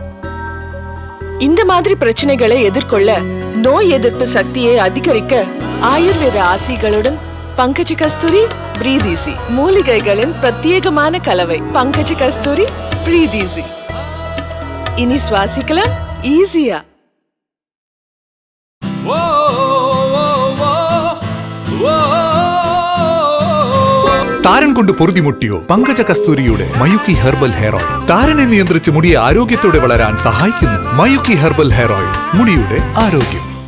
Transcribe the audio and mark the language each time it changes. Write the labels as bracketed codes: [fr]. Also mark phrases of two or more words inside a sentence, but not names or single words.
[ta] இந்த மாதிரி பிரச்சனைகளை எதிர்கொள்ள நோய் எதிர்ப்பு சக்தியை அதிகரிக்க ஆயுர்வேத ஆசிகளுடன் பங்கஜ கஸ்தூரி பிரீத் ஈஸி மூலிகைகளின் பிரத்யேகமான கலவை. பங்கஜ கஸ்தூரி பிரீத் ஈஸி. இனி சுவாசிக்கலாம் ஈஸியா. [ml] താരൻ കൊണ്ട് പൊറുതിമുട്ടിയോ? പങ്കജ കസ്തൂരിയുടെ മയൂക്കി ഹെർബൽ ഹെയർ ഓയിൽ താരനെ നിയന്ത്രിച്ച് മുടിയെ ആരോഗ്യത്തോടെ വളരാൻ സഹായിക്കുന്നു. മയൂക്കി ഹെർബൽ ഹെയർ ഓയിൽ, മുടിയുടെ ആരോഗ്യം.